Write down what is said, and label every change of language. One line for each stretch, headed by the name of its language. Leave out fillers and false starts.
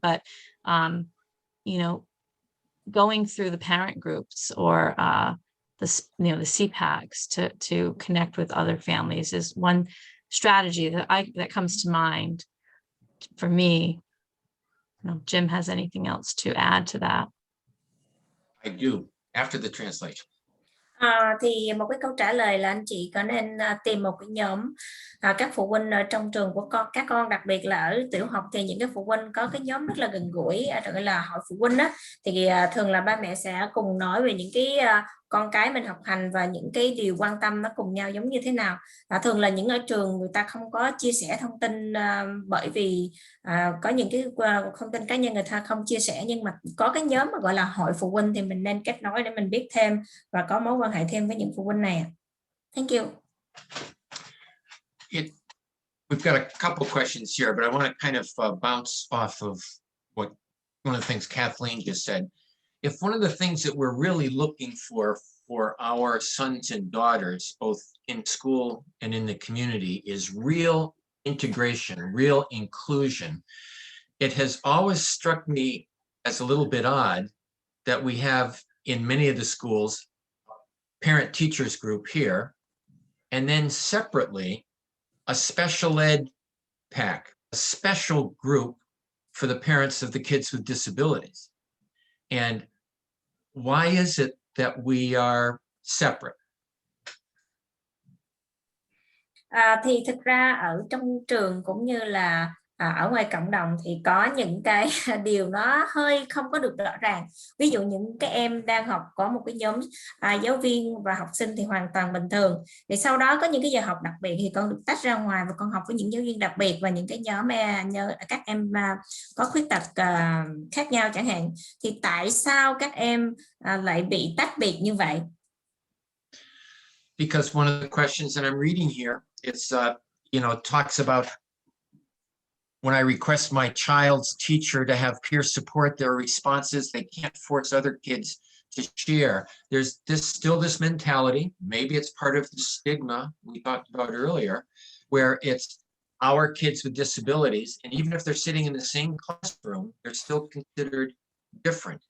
English: But, going through the parent groups or the CPACs to connect with other families is one strategy that comes to mind for me. Jim has anything else to add to that? I do, after the translation.
Vietnamese: Thì một cái câu trả lời là anh chị có nên tìm một cái nhóm các phụ huynh ở trong trường của các con, đặc biệt là ở tiểu học thì những cái phụ huynh có cái nhóm rất là gần gũi, gọi là hội phụ huynh á, thì thường là ba mẹ sẽ cùng nói về những cái con cái mình học hành và những cái điều quan tâm nó cùng nhau giống như thế nào. Thường là những ở trường người ta không có chia sẻ thông tin bởi vì có những cái thông tin cá nhân người ta không chia sẻ, nhưng mà có cái nhóm mà gọi là hội phụ huynh thì mình nên kết nối để mình biết thêm và có mối quan hệ thêm với những phụ huynh này.
English: Thank you. We've got a couple questions here, but I want to kind of bounce off of one of the things Kathleen just said. If one of the things that we're really looking for our sons and daughters, both in school and in the community, is real integration, real inclusion, it has always struck me as a little bit odd that we have in many of the schools parent teachers group here, and then separately a special ed PAC, a special group for the parents of the kids with disabilities. And why is it that we are separate?
Vietnamese: Thì thực ra ở trong trường cũng như là ở ngoài cộng đồng thì có những cái điều nó hơi không có được rõ ràng. Ví dụ những cái em đang học có một cái nhóm giáo viên và học sinh thì hoàn toàn bình thường. Thì sau đó có những cái giờ học đặc biệt thì con được tách ra ngoài và con học với những giáo viên đặc biệt và những cái nhóm các em có khuyết tật khác nhau chẳng hạn. Thì tại sao các em lại bị tách biệt như vậy?
English: Because one of the questions that I'm reading here, it's talks about when I request my child's teacher to have peer support their responses, they can't force other kids to share. There's still this mentality, maybe it's part of the stigma we talked about earlier, where it's our kids with disabilities, and even if they're sitting in the same classroom, they're still considered different.